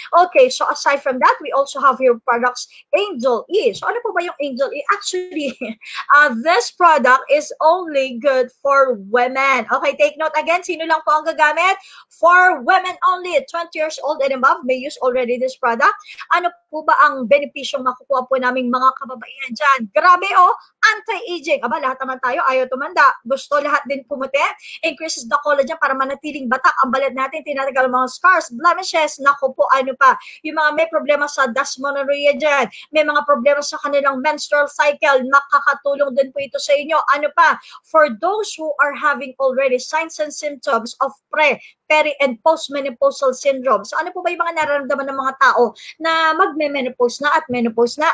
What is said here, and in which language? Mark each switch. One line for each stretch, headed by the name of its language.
English: Okay, so aside from that, we also have here products Angel E.
Filipino: So ano po ba yung
English: Angel E? Actually, this product is only good for women. Okay, take note again,
Filipino: sino lang po ang gagamit?
English: For women only, 20 years old and above may use already this product.
Filipino: Ano po ba ang benepisyong makukuha po naming mga kababaihan dyan? Grabe oh, anti-aging. Aba, lahat naman tayo, ayaw tumanda. Gusto lahat din pumuti.
English: Increases the collagen
Filipino: para manatiling batak ang balat natin. Tinatagal mga scars, blemishes. Naku po, ano pa. Yung mga may problema sa dysmenorrhea dyan. May mga problema sa kanilang menstrual cycle. Makakatulong din po ito sa inyo. Ano pa?
English: For those who are having already signs and symptoms of peri, and postmenopausal syndrome.
Filipino: So ano po ba yung mga nararamdaman ng mga tao na magme-menopause na at menopause na?